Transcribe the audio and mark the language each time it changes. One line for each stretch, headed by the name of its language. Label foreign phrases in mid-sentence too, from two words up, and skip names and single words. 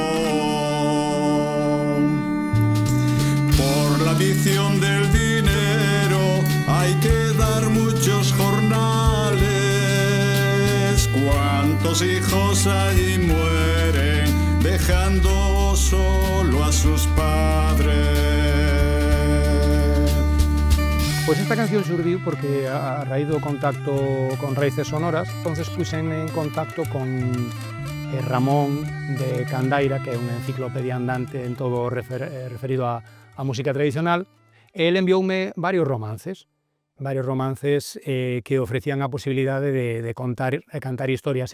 Spanish: Por la ambición del dinero hay que dar muchos jornales. ¿Cuántos hijos allí mueren dejando solo a sus padres?
Galician: Pois esta canción surdiu porque a raíz do contacto con Raíces Sonoras, entonces puxenme en contacto con Ramón de Candaira, que é unha enciclopedia andante en todo referido a música tradicional, e ele envioume varios romances que ofrecían a posibilidade de contar e cantar historias.